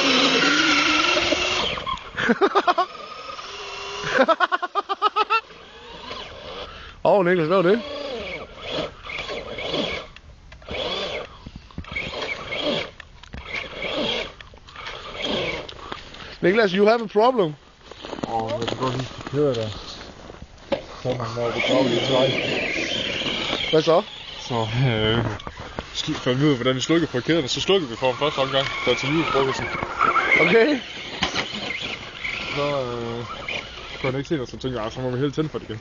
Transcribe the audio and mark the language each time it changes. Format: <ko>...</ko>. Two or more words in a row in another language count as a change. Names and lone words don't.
<da>Niklas, hvad var det? Niklas,</da> <en>you have a problem.</en> <da>Jeg kan godt huske, at køre der. Så når det graver lidt vej. Hvad så? Så fandt vi ud af, hvordan vi slukkede på kæderne. Så slukkede vi for den første omgang, der til julefrokosten. Okay. Så kunne han ikke se noget, så tænkte jeg, så må vi helt tænde for det igen.</da>